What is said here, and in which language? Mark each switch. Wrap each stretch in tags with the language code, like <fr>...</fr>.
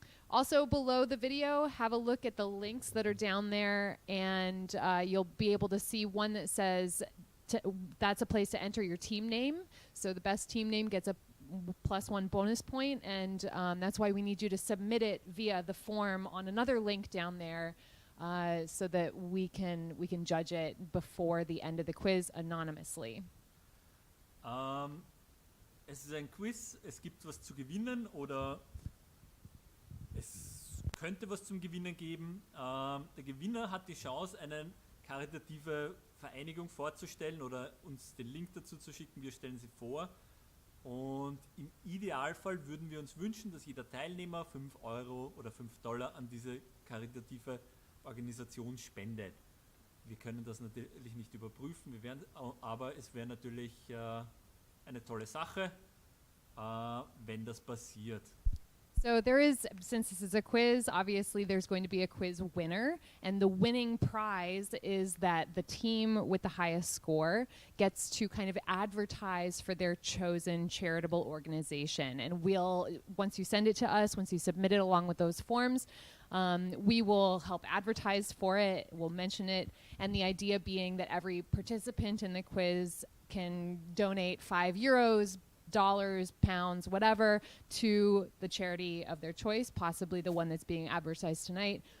<en>Also below the video, have a look at the links that are down there, and you'll be able to see one that says that's a place to enter your team name. So the best team name gets a +1 bonus point, and that's why we need you to submit it via the form on another link down there, so that we can judge it before the end of the quiz anonymously.</en> <de>Es ist ein Quiz, es gibt was zu gewinnen oder es könnte was zum Gewinnen geben. Der Gewinner hat die Chance, eine karitative Vereinigung vorzustellen oder uns den Link dazu zu schicken. Wir stellen sie vor. Und im Idealfall würden wir uns wünschen, dass jeder Teilnehmer 5 € oder $5 an diese karitative Organisation spendet. Wir können das natürlich nicht überprüfen, aber es wäre natürlich eine tolle Sache, wenn das passiert.</de> <en>So there is, since this is a quiz, obviously there's going to be a quiz winner, and the winning prize is that the team with the highest score gets to kind of advertise for their chosen charitable organization. And once you send it to us, once you submit it along with those forms, we will help advertise for it, we'll mention it, and the idea being that every participant in the quiz can donate €5, dollars, pounds, whatever, to the charity of their choice, possibly the one that's being advertised tonight.</en>